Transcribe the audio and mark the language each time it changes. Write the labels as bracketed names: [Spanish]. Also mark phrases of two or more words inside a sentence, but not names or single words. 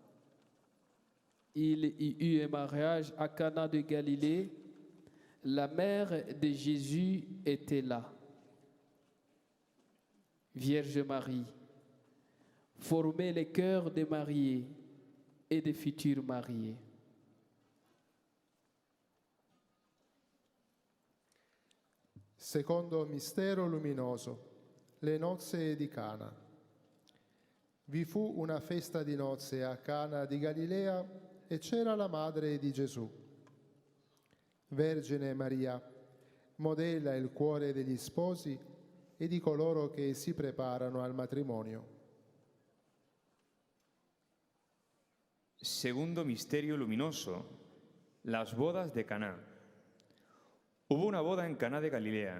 [French] Il y eut un mariage à Cana de Galilée. La mère de Jésus était là. Vierge Marie, formez les cœurs des mariés et des futurs mariés. [Italian] Secondo mistero luminoso, le nozze di Cana. Vi fu una festa di nozze a Cana di Galilea e c'era la madre di Gesù. Vergine Maria, modella il cuore degli sposi e di coloro che si preparano al matrimonio. [Spanish] Segundo misterio luminoso, las bodas de Caná. Hubo una boda en Caná de Galilea.